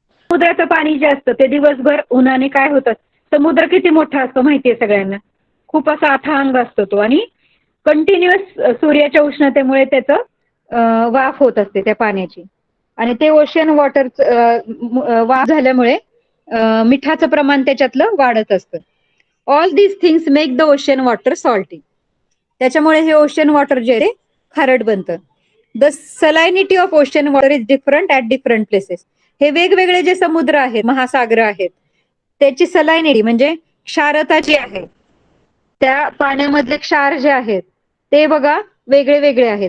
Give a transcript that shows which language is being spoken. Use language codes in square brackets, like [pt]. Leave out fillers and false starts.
[mr] समुद्राचं पाणी जे असतं ते दिवसभर उन्हाने काय होतं, समुद्र किती मोठा असतो माहितीये सगळ्यांना, खूप असा अथांग असतो तो. आणि कंटिन्युअस सूर्याच्या उष्णतेमुळे त्याचं वाफ होत असते त्या पाण्याची. आणि ते ओशन वॉटर वाफ झाल्यामुळे मिठाचं प्रमाण त्याच्यातलं वाढत असतं. [en] All these things make the ocean water salty. [mr] त्याच्यामुळे हे ओशन वॉटर जे आहे खारट बनतं. [en] The salinity of ocean water is different at different places. [mr] हे वेगवेगळे जे समुद्र आहेत, महासागर आहेत, त्याची सलायनिटी म्हणजे क्षारता जी आहे, त्या पाण्यामधले क्षार जे आहेत ते बघा वेगळे वेगळे आहेत.